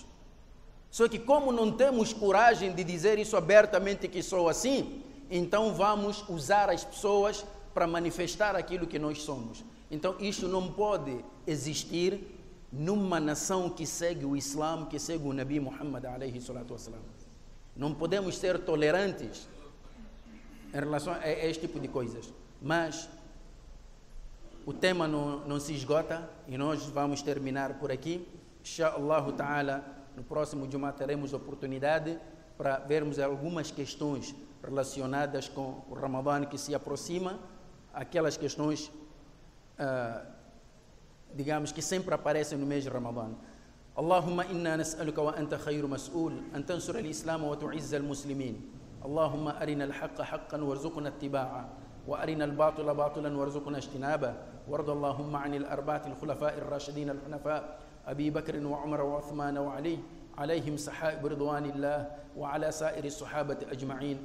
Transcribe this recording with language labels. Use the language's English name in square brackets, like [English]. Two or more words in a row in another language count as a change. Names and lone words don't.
[Portuguese] Só que como não temos coragem de dizer isso abertamente que sou assim, então vamos usar as pessoas para manifestar aquilo que nós somos. Então isto não pode existir numa nação que segue o Islã, que segue o Nabi Muhammad [Arabic] عليه الصلاة والسلام. [Portuguese] Não podemos ser tolerantes em relação a este tipo de coisas. Mas o tema não se esgota e nós vamos terminar por aqui. [Arabic] إن شاء الله تعالى, [Portuguese] no próximo Jumá teremos oportunidade para vermos algumas questões relacionadas com o Ramadã que se aproxima, aquelas questões digamos que sempre aparecem no mês de Ramadã. [Arabic] اللهم إنا نسألك وأنت خير مسؤول أن تنصر الإسلام وتعز المسلمين. اللهم أرنا الحق حقا وارزقنا اتباعه وأرنا الباطل باطلا وارزقنا اجتنابه. وارض اللهم عن الأربعة الخلفاء الراشدين الحنفاء أبي بكر وعمر وعثمان وعلي عليهم سحائب رضوان الله، وعلى سائر الصحابة أجمعين.